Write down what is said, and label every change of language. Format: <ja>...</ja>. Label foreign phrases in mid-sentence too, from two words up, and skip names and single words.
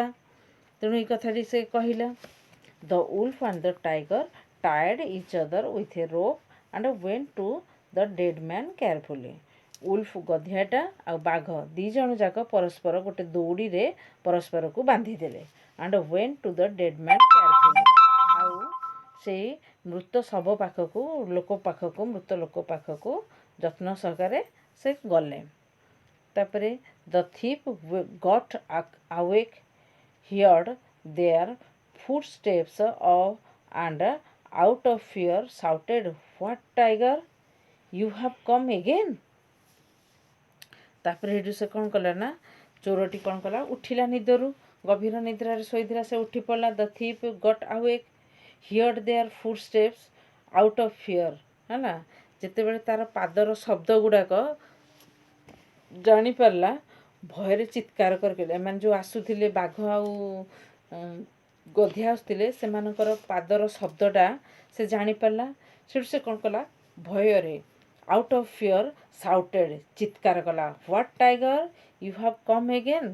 <or>ତେଣୁ ଏଇ କଥାଟି ସେ କହିଲା।</or> <en>The wolf and the tiger tied each other with a rope and went to the dead man carefully.</en> <or>ଉଲ୍ଫ, ଗଧିଆଟା ଆଉ ବାଘ ଦୁଇ ଜଣ ଯାକ ପରସ୍ପର ଗୋଟେ ଦଉଡ଼ିରେ ପରସ୍ପରକୁ ବାନ୍ଧିଦେଲେ।</or> <en>and went to the dead man carefully.</en> <or>ଆଉ ସେଇ ମୃତ ଶବ ପାଖକୁ ଲୋକ ପାଖକୁ ମୃତ ଲୋକ ପାଖକୁ ଯତ୍ନ ସହକାରେ ସେ ଗଲେ।</or> <en>ତାପରେ the thief got awake, heard their footsteps and out of fear shouted, "What, tiger, you have come again?"</en> <or>ତାପରେ ସେଠୁ ସେ କ'ଣ କଲା ନା ଚୋରଟି କ'ଣ କଲା ଉଠିଲା ନିଦରୁ, ଗଭୀର ନିଦ୍ରାରେ ଶୋଇଥିଲା, ସେ ଉଠି ପଡ଼ିଲା।</or> <en>the thief got awake, heard their footsteps out of fear,</en> <or>ହେଲା। ଯେତେବେଳେ ତାର ପାଦର ଶବ୍ଦ ଗୁଡ଼ାକ ଜାଣିପାରିଲା, ଭୟରେ ଚିତ୍କାର କରିଲେ। ଏମାନେ ଯେଉଁ ଆସୁଥିଲେ ବାଘ ଆଉ ଗଧିଆ ଆସୁଥିଲେ, ସେମାନଙ୍କର ପାଦର ଶବ୍ଦଟା ସେ ଜାଣିପାରିଲା। ସେଠୁ ସେ କ'ଣ କଲା ଭୟରେ</or> <en>out of fear shouted</en> <or>ଚିତ୍କାର କଲା,</or> <en>"What tiger, you have come again?"</en>